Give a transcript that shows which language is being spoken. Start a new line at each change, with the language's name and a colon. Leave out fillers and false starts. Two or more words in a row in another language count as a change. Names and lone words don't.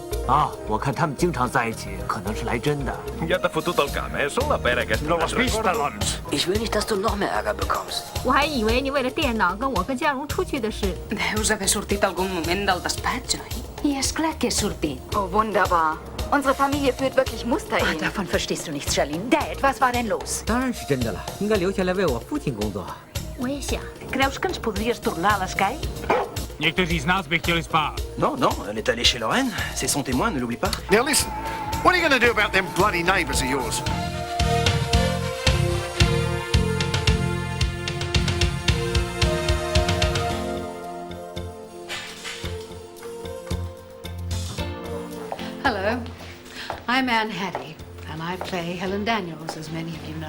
Chinese: 啊，我看他们经常在一起，可能是来真的。
Catalan: Ya te fotut el camp, són la pera que... No los pistolons.
German: Ich will nicht, dass du noch mehr Ärger bekommst.
Chinese: 我还以为你为了电脑跟我跟嘉荣出去的事。
Catalan: Deus haver sortit algun moment del despatx, oi? I és clar que he sortit.
German: Oh, wunderbar. Unsere Familie führt wirklich Musterehen. Davon verstehst du nichts, Charlene. Dad, was war denn los?
Chinese: 当然是真的了，应该留下来为我父亲工作。我也想。
Catalan: Creus que ens podries tornar a l'escai?
Czech: Někteří z nás by chtěli spát.
French: Non, non, elle est allée chez Lorraine. C'est son témoin, ne l'oublie pas.
English: Now listen, what are you going to do about them bloody neighbours of yours? Hello, I'm Anne Haddie, and I play Helen Daniels, as many of you know.